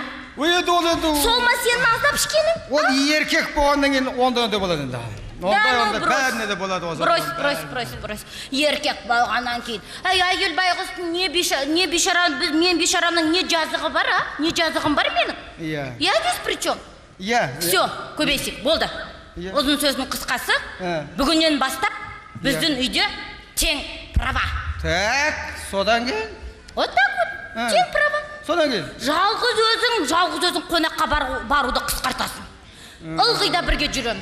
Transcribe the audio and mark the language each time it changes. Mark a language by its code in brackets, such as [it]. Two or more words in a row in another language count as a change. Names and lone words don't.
[kk] Сол ма сенің аздап ішкенің? Ол еркек болғаннан кейін онда болады енді. Онда бәріне де болады осы. Брось. Еркек болғаннан кейін. Әйел байғұстың не бейшараның, мен бейшараның не жазығы бар, а? Не жазығым бар менің? [ru] Я здесь при чем? Все, [kk] көбейсек, болды. Ұзын сөздің қысқасы, бүгіннен бастап біздің үйде тең права. Так, содан кейін? [ru] Вот так вот, тең права. [kk] Содан кейін? Жалғыз өзің қонаққа баруды қысқартасың. Ылғи да бірге жүреміз.